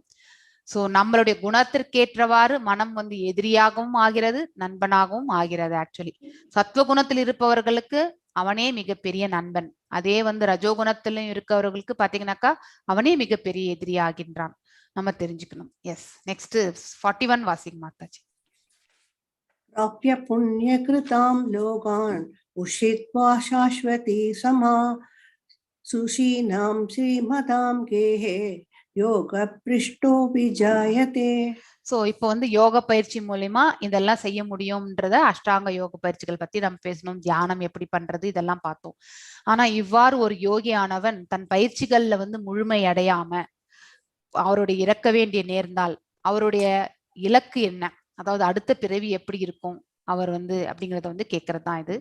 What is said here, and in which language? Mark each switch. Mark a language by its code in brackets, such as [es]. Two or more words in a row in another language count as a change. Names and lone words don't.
[ta] சோ நம்மளுடைய குணத்திற்கேற்றவாறு மனம் வந்து எதிரியாகவும் ஆகிறது, நண்பனாகவும் ஆகிறது ஆக்சுவலி. சத்துவ குணத்தில் இருப்பவர்களுக்கு அவனே மிகப்பெரிய நண்பன். அதே வந்து ரஜோகுணத்திலும் இருக்கவர்களுக்கு பாத்தீங்கன்னாக்கா அவனே மிகப்பெரிய எதிரி ஆகின்றான். நம்ம தெரிஞ்சுக்கணும். [en] yes next [ta] 41 வாசிங் மாதாஜி. [sa] प्राप्य पुण्यकृतां लोकान् उषित्वा शाश्वती समा सुशीनां श्रीमतां गेहे योगभ्रष्टो विजायते. [ta] சோ இப்போ வந்து யோக பயிற்சி மூலியமா இதெல்லாம் செய்ய முடியும்ன்றத அஷ்டாங்க யோக பயிற்சிகள் பத்தி நம்ம பேசணும். தியானம் எப்படி பண்றது இதெல்லாம் பார்த்தோம். ஆனா இவ்வாறு ஒரு யோகியானவன் தன் பயிற்சிகள்ல வந்து முழுமை அடையாம அவருடைய இறக்க வேண்டிய நேர்ந்தால் அவருடைய இலக்கு என்ன, அதாவது அடுத்த பிறவி எப்படி இருக்கும் அவர் வந்து அப்படிங்கறத வந்து கேட்கறது தான் இது.